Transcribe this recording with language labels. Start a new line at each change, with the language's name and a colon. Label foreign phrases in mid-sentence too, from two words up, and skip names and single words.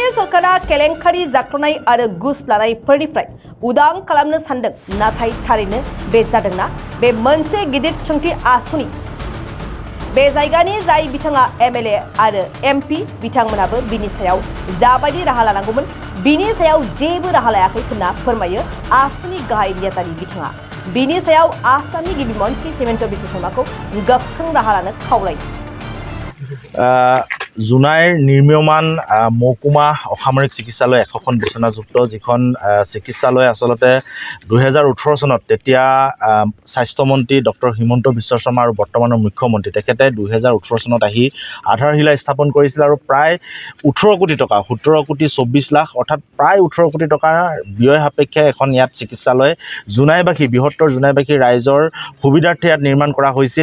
Bodo: सरकारा केलेंखारि जाख्ल'नाय आरो घुस लानायफोरनिफ्राय उदां खालामनो सानदों नाथाय थारैनो बे जादोंना बे मोनसे गिदिर सोंथि आसुनि बे जायगानि जाय बिथाङा एमएलए आरो एमपि बिथांमोनाबो बिनि सायाव जाबायदि राहा लानांगौमोन बिनि सायाव जेबो राहा लायाखै होनना फोरमायो आसुनि गाहाय नेतारि बिथाङा बिनि सायाव आसामनि गिबि मन्त्रि हेमन्त बिश्व शर्माखौ गोख्रों राहा लानो खावलायो
Assamese: জোনাইৰ নিৰ্মীয়মান মহকুমা অসামৰিক চিকিৎসালয় 100খন বিচনাযুক্ত যিখন চিকিৎসালয় আচলতে 2018 চনত তেতিয়া স্বাস্থ্যমন্ত্ৰী ডক্টৰ হিমন্ত বিশ্ব শৰ্মা আৰু বৰ্তমানৰ মুখ্যমন্ত্ৰী তেখেতে 2018 চনত আহি আধাৰশিলা স্থাপন কৰিছিল আৰু প্ৰায় 18 কোটি টকা 17 কোটি 24 লাখ অৰ্থাৎ প্ৰায় 18 কোটি টকাৰ ব্যয় সাপেক্ষে এখন ইয়াত চিকিৎসালয় জোনাইবাসী বৃহত্তৰ জোনাইবাসী ৰাইজৰ সুবিধাৰ্থে ইয়াত নিৰ্মাণ কৰা হৈছিল